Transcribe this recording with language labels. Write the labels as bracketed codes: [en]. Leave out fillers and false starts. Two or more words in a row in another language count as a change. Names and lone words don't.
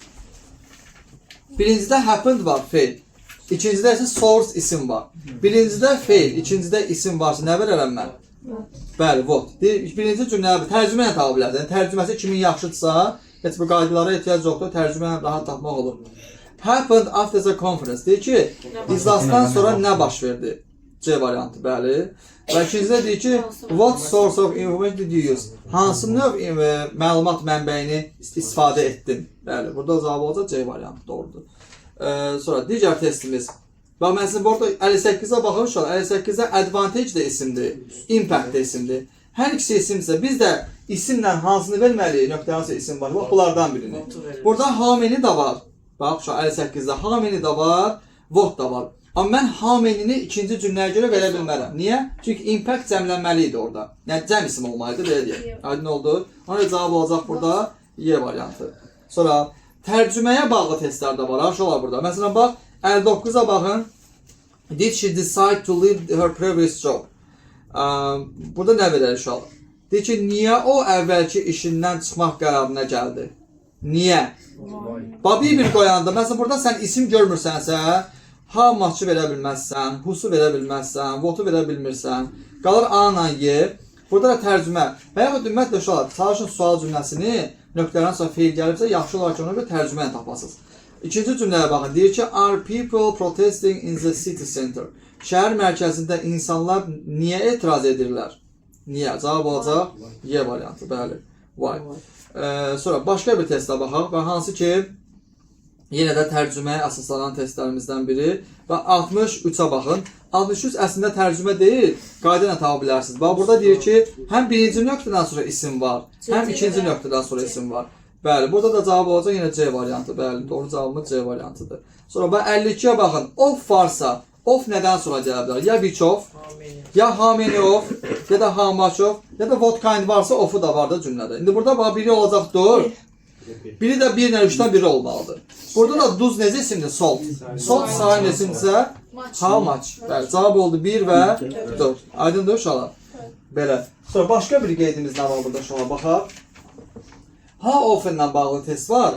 [az] Birincidə happened var, fail. İkincidə isə source isim var. Birincidə fail, ikincidə isim varsa nə verərəm mən? Bəli, what. Birinci cümləyə tərcümə ilə tapa bilərsiniz. Tərcüməsi kimin yaxşıdırsa, heç bu qaydalara ehtiyac yoxdur, tərcümə rahat tapmaq olur. [en] Happened after the conference. [az] Deyir ki, iclasdan sonra nə baş verdi? C variantı, bəli. Və ikincidə deyir ki, [en] what source of information did you use? [az] Hansı növ məlumat mənbəyini istifadə etdin? Bəli, burada cavab olacaq C variantı, doğrudur. Sonra digər testimiz. Bax, mən sizin burada 58-ə baxın uşaqlar. 58-də advantage də isimdir, impact də isimdir. Hər ikisi isimsə, biz də isimlə hansını verməliyik, nöqtəli isim var. Bax, bunlardan birini. Burada hameni də var. Bax, 58-də hameni də var, what da var. Amma mən hamenini ikinci cümləyə görə verə bilmərəm. Niyə? Çünki impact cəmlənməli idi orada. Yəni, cəm isim olmalıydı, belə deyək. Aydın oldu. Ona cavab olacaq burada Y variantı. Sonra, tərcüməyə bağlı testlər də var. Aşağılar burada. Məsələn, bax, 59-a baxın. [en] Did she decide to leave her previous job? [az] Burada nə verər uşaq? Deyir ki, niyə o əvvəlki işindən çıxmaq qərarına gəldi? Niyə? Bax, bir qoyanda, məsələn, burada sən isim görmürsənsə, [en] how much- [az] ı verə bilməzsən, who'su verə bilməzsən, what-u verə bilmirsən, qalır A-la Y. Burada da tərcümə. Və yaxud ümumiyyətlə uşaqlar, çalışın sual cümləsini nöqtələrdən sonra feil gəlibsə, yaxşı olaraq ona görə tərcümə ilə tapasınız. İkinci cümləyə baxın. Deyir ki, [en] are people protesting in the city center? [az] Şəhər mərkəzində insanlar niyə etiraz edirlər? Niyə? Cavab olacaq Y variantı. Bəli. Why. Sonra başqa bir testə baxaq. Və hansı ki, yenə də tərcüməyə əsaslanan testlərimizdən biri. Və 63-ə baxın. 63 əslində tərcümə deyil, qayda ilə tapa bilərsiniz. Bax, burada deyir ki, həm birinci nöqtədən sonra isim var, həm ikinci nöqtədən sonra isim var. Bəli, burada da cavab olacaq yenə C variantı. Bəli, doğru cavabımız C variantıdır. Sonra bax 52-yə baxın. Of varsa, of nədən sonra gələ bilər? Ya [en] which of, [az] ya [en] how many of, [az] ya da [en] how much of, [az] ya da [en] what kind [az] varsa of'u da var da cümlədə. İndi burada bax biri olacaq 4. Biri də 1 ilə 3-dən biri olmalıdır. Burada da duz necə isimdir? Salt. Salt sayın isimsə [en] how much. [az] Bəli, cavab oldu 1 və 4. Aydındır uşaqlar? Belə. Sonra başqa bir qeydimiz nə var burada uşaqlar baxaq. [en] How often [az] ilə bağlı test var.